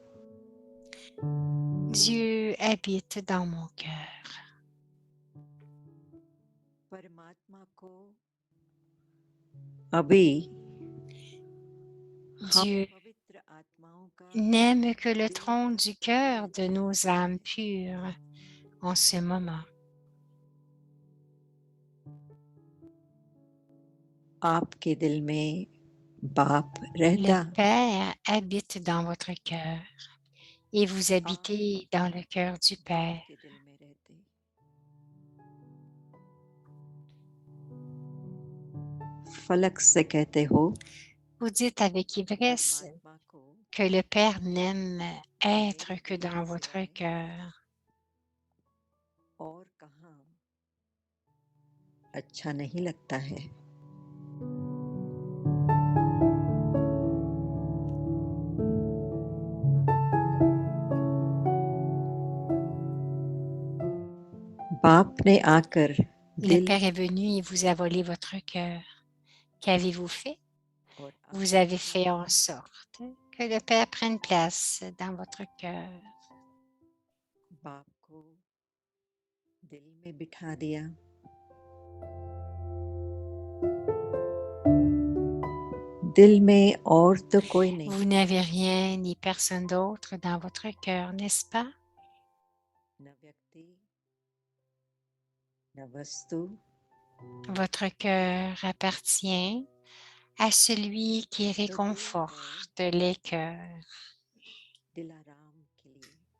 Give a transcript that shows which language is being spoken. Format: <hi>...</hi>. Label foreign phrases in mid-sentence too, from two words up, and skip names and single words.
<fr>Dieu habite dans mon cœur.</fr> <hi>परमात्मा को अभी Dieu पवित्र आत्माओं का</hi> <fr>n'aime que le trône du cœur de nos âmes pures en ce moment.</fr> <hi>आपके दिल में बाप Le रहता</hi> <fr>Père habite dans votre cœur et vous habitez dans le cœur du Père.</fr> <hi>आपके दिल में रहते फलक से कहते हो</hi> <fr>Vous dites avec ivresse</fr> <hi>परमात्मा को</hi> <fr>que le Père n'aime être que dans votre cœur.</fr> <hi>और कहाँ अच्छा नहीं लगता है बाप ने आकर Le दिल</hi> <fr>Père est venu et vous a volé votre cœur. Qu'avez-vous fait? और Vous avez fait en sorte que le Père prenne place dans votre cœur.</fr> <hi>बाप को दिल में बिठा दिया दिल में और तो कोई नहीं</hi> <fr>Vous n'avez rien ni personne d'autre dans votre cœur, n'est-ce pas?</fr> <hi>न व्यक्ति न वस्तु</hi> <fr>Votre cœur appartient à celui qui réconforte les cœurs.</fr> <hi>दिलाराम के लिए</hi>